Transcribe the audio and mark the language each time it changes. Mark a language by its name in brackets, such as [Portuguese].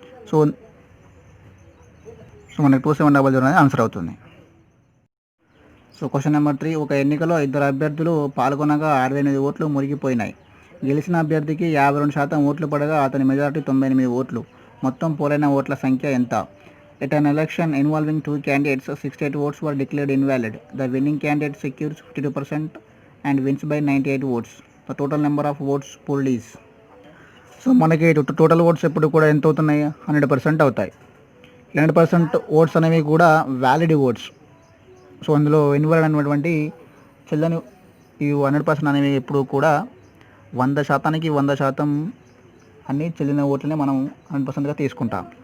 [Telugu] So మనకు 2700 అనేది answer అవుతుంది. సో క్వశ్చన్ నెంబర్ 3, ఒక ఎన్నికలో 2 అభ్యర్థులు పాల్గొనగా 68 ఓట్లు మురిగిపోయినాయి. గెలిచిన అభ్యర్థికి 52% ఓట్లు పడగా అతని మెజారిటీ 98 ఓట్లు. మొత్తం పోలైన ఓట్ల సంఖ్య ఎంత? [English] At an election involving 2 candidates, 68 votes were declared invalid. The winning candidate secures 52% and wins by 98 votes. The total number of votes polled is. [Telugu] So మనకి టోటల్ ఓట్స్ ఎప్పుడు కూడా ఎంత అవుతున్నాయి, 100% అవుతాయి. 100% ఓట్స్ అనేవి కూడా వ్యాలిడ్ ఓట్స్. సో అందులో invalid అనేటువంటి చెల్లని ఈ 100% అనేవి ఎప్పుడు కూడా 100%కి 100% అన్ని చెల్లిన ఓట్లనే మనం 100%గా తీసుకుంటాం.